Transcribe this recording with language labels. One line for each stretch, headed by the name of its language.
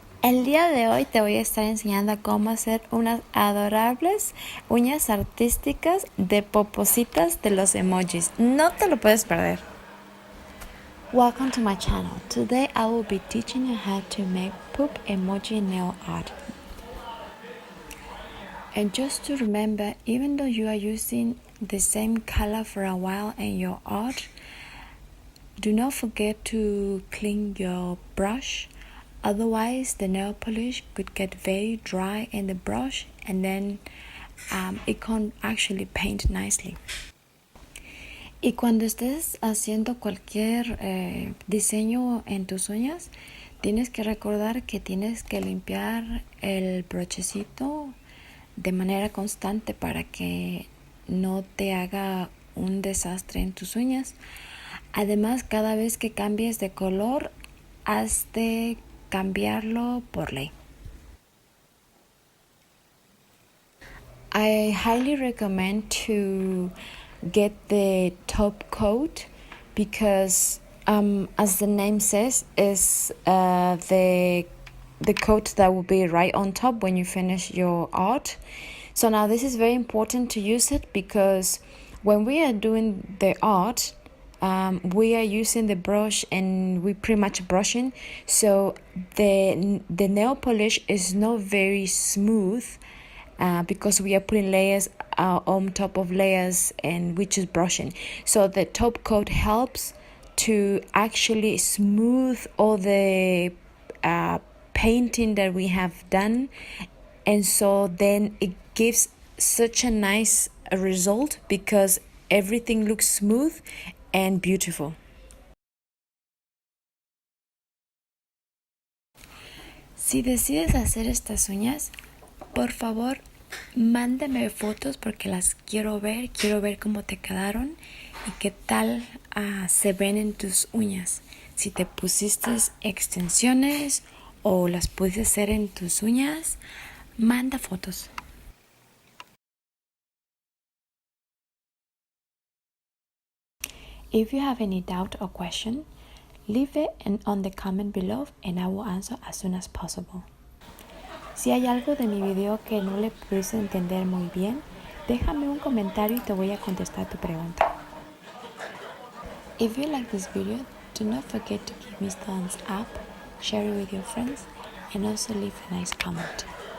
Spanish: El día de hoy te voy a estar enseñando cómo hacer unas adorables uñas artísticas de popositas de los emojis. No te lo puedes perder.
English: Welcome to my channel. Today I will be teaching you how to make poop emoji nail art. And just to remember, even though you are using the same color for a while in your art, do not forget to clean your brush. Otherwise, the nail polish could get very dry in the brush and then it can't actually paint nicely.
Spanish: Y cuando estés haciendo cualquier diseño en tus uñas, tienes que recordar que tienes que limpiar el brochecito de manera constante para que no te haga un desastre en tus uñas. Además, cada vez que cambies de color, has de cambiarlo por ley.
English: I highly recommend to get the top coat because as the name says, is the coat that will be right on top when you finish your art. So now this is very important to use it because when we are doing the art, we are using the brush and we pretty much brushing, so the nail polish is not very smooth because we are putting layers on top of layers and we just brushing. So the top coat helps to actually smooth all the painting that we have done, and so then it gives such a nice result because everything looks smooth and beautiful.
Spanish: Si decides hacer estas uñas, por favor, mándame fotos porque las quiero ver cómo te quedaron y qué tal se ven en tus uñas. Si te pusiste extensiones o las puedes hacer en tus uñas, manda fotos.
English: If you have any doubt or question, leave it on the comment below and I will answer as soon as possible.
Spanish: Si hay algo de mi video que no le pudiste entender muy bien, déjame un comentario y te voy a contestar tu pregunta.
English: If you like this video, do not forget to give me thumbs up, share it with your friends, and also leave a nice comment.